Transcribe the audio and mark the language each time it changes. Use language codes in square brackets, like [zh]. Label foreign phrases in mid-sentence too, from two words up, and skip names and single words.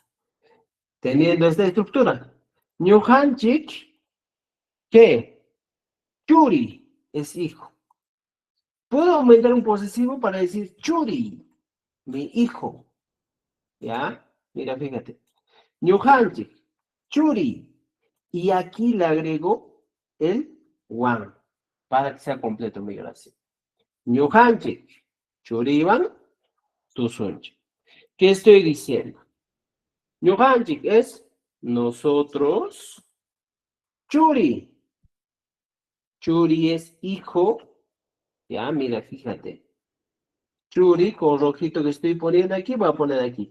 [es] Teniendo esta estructura. ñujanchik, ¿qué? Churi es hijo. Puedo aumentar un posesivo para decir churi, mi hijo. ¿Ya? Mira, fíjate. [qu] ñujanchik, churi. [es] Y aquí le agrego el wan para que sea completo mi oración. [qu] ñujanchik, churiwan, tusunchik. [es] ¿Qué estoy diciendo? ñujanchik es nosotros. Churi. Churi es hijo. Ya, mira, fíjate. Churi con rojito que estoy poniendo aquí, voy a poner aquí.